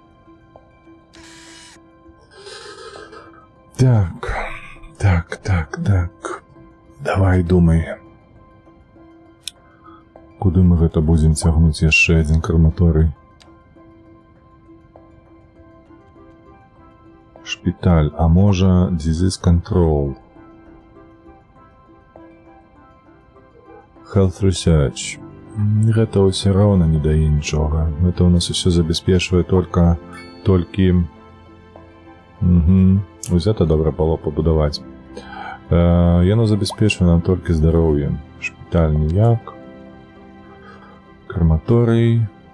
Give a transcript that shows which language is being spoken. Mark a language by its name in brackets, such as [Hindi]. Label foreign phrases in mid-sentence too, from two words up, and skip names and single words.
[Belarusian] Так. Давай, думай. Куды мы гэта будзем цягнуць яшчэ адзін краматорый? Шпіталь, а можа, [English] disease control. Health research. [Belarusian] Гэта ўсё роўна не дае нічога. Гэта ў нас усё забяспечвае толькі... Вось гэта добра было пабудаваць. Яно забяспечвае нам толькі здароўе. Шпіталь ніяк. Краматорый.